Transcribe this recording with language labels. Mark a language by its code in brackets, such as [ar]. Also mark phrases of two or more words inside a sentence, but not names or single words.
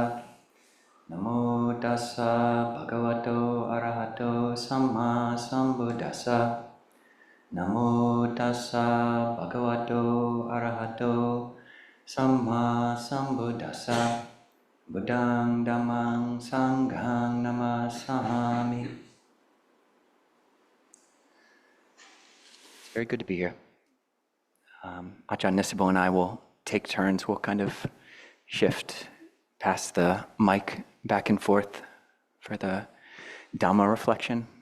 [pi] Namo tassa bhagavato arahato samma sambuddhassa. Namo tassa bhagavato arahato samma sambuddhassa. Buddhang dhammang sanghang namasami. [en] It's very good to be here. Ajahn Nisabho and I will take turns. We'll kind of shift past the mic back and forth for the Dhamma reflection.